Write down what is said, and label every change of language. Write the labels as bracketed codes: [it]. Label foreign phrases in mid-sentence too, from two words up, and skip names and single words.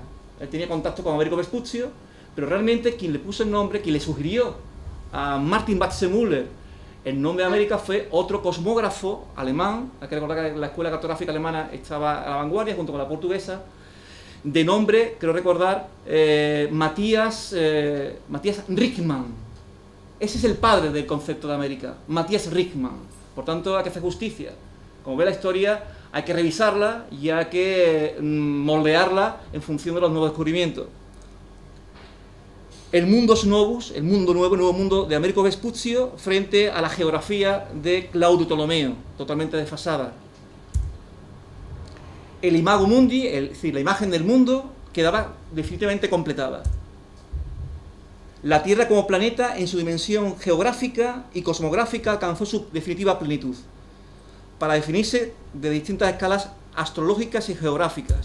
[es] Él tenía contacto con Amerigo Vespuccio, pero realmente quien le puso el nombre, quien le sugirió a Martin Baxemüller El nombre de América fue otro cosmógrafo alemán, hay que recordar que la escuela cartográfica alemana estaba a la vanguardia junto con la portuguesa, de nombre, creo recordar, Matías Rickmann. Ese es el padre del concepto de América, Matías Rickmann. Por tanto, hay que hacer justicia. Como ve la historia, hay que revisarla y hay que moldearla en función de los nuevos descubrimientos. El mundus novus, el mundo nuevo, el nuevo mundo de Américo Vespucio frente a la geografía de Claudio Ptolomeo, totalmente desfasada. El imago mundi, es decir, la imagen del mundo, quedaba definitivamente completada. La Tierra como planeta, en su dimensión geográfica y cosmográfica, alcanzó su definitiva plenitud, para definirse de distintas escalas astrológicas y geográficas.